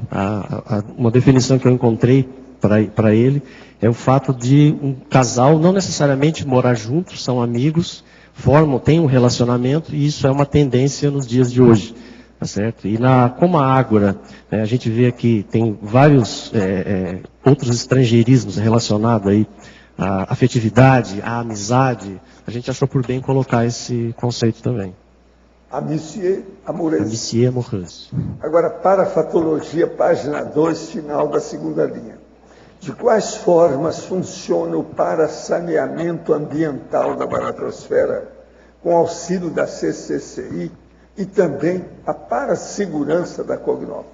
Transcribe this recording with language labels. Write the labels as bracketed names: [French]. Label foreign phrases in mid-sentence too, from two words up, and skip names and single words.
[Portuguese] Uma definição que eu encontrei para ele é o fato de um casal não necessariamente morar juntos, são amigos, têm um relacionamento, e isso é uma tendência nos dias de hoje. Tá certo? E como a ágora, a gente vê aqui, tem vários outros estrangeirismos relacionados aí à afetividade, à amizade, a gente achou por bem colocar esse conceito também. [French] Amitié amoureuse. Amitié amoureuse. [Portuguese] Agora, parafatologia, página 2, final da 2ª linha. De quais formas funciona o parasaneamento ambiental da baratrosfera com auxílio da CCCI e também a parassegurança da cognópolis?